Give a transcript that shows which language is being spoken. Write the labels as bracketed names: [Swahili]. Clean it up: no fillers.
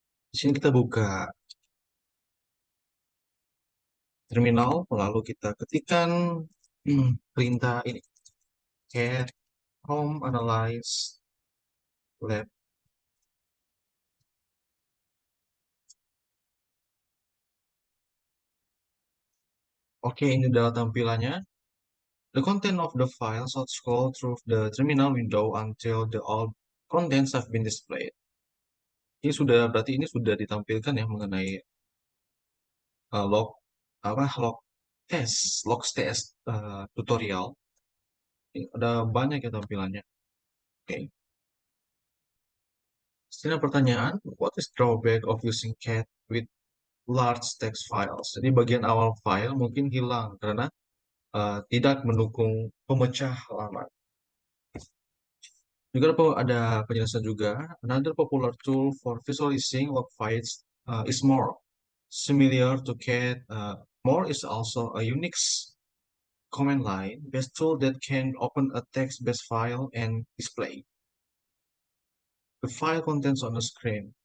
[Indonesian] Di sini kita buka terminal, lalu kita ketikkan perintah ini, cat home analyze lab. Oke, ini adalah tampilannya. [English] The content of the file shall scroll through the terminal window until the all contents have been displayed. [Indonesian] Ini sudah berarti ini sudah ditampilkan ya mengenai log test tutorial. Ini ada banyak ya tampilannya. Oke. Sini pertanyaan, [English] what is drawback of using cat with large text files? [Indonesian] Jadi bagian awal file mungkin hilang karena tidak mendukung pemecah halaman. Juga ada penjelasan juga. [English] Another popular tool for visualizing log files is more. Similar to cat, more is also a Unix command line based tool that can open a text-based file and display the file contents on the screen.